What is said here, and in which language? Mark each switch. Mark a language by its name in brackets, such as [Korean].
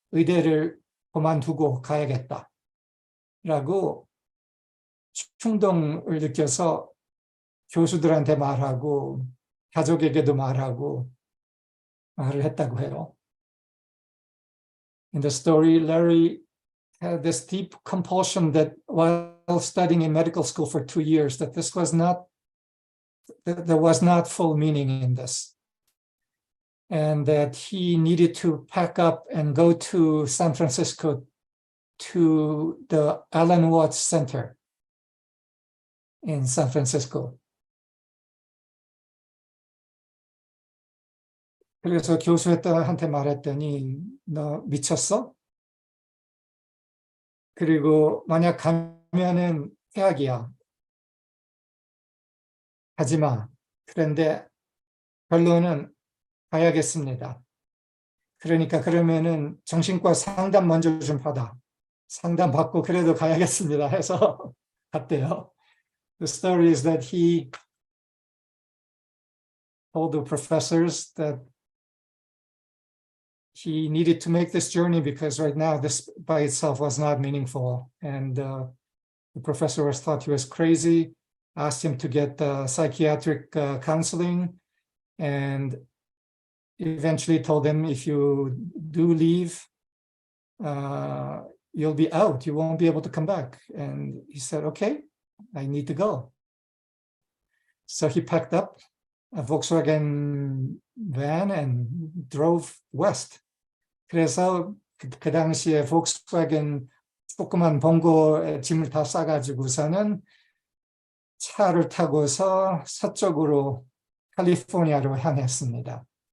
[Korean] 의대를 그만두고 가야겠다. 라고 충동을 느껴서 교수들한테 말하고 가족에게도 말을 했다고 해요. [English] In the story, Larry had this deep compulsion that while studying in medical school for 2 years, that there was not full meaning in this. And that he needed to pack up and go to San Francisco to the Alan Watts Center in San Francisco. [Korean] 그래서 교수한테 말했더니 너 미쳤어? 그리고 만약 가면은 해악이야. 가지 마. 그런데 결론은 가야겠습니다. 그러니까 그러면은 정신과 상담 먼저 좀 받아. 상담 받고 그래도 가야겠습니다 해서 갔대요. [English] The story is that he told the professors that he needed to make this journey because right now this by itself was not meaningful. And the professor thought he was crazy, asked him to get psychiatric counseling, and eventually told him, if you do leave, you'll be out. You won't be able to come back. And he said, okay, I need to go. So he packed up a Volkswagen van and drove west. [Korean] 그래서 그 당시에 볼kswagen 조그만 봉고 짐을 다 싸가지고서는 차를 타고서 서쪽으로 캘리포니아로 향했습니다.